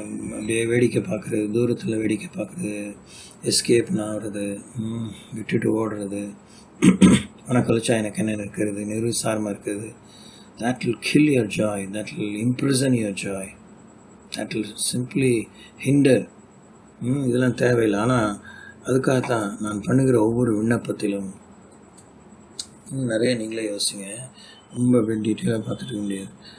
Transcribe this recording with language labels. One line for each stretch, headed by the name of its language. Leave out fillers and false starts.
Tamil: அப்படியே வேடிக்கை பார்க்குறது, தூரத்தில் வேடிக்கை பார்க்குறது, எஸ்கேப் ஆகிறது, விட்டுட்டு ஓடுறது, ஆனால் கழிச்சா எனக்கு என்ன இருக்கிறது, நிருசாரமாக இருக்கிறது.
English: That will kill your joy, that will imprison your joy, that will simply hinder.
Tamil: இதெல்லாம் தேவையில்லை. ஆனால் அதுக்காகத்தான் நான் பண்ணுகிற ஒவ்வொரு விண்ணப்பத்திலும் நிறைய நீங்களே யோசிங்க, ரொம்ப டீட்டெயிலாக பார்த்துட்டு முடியாது.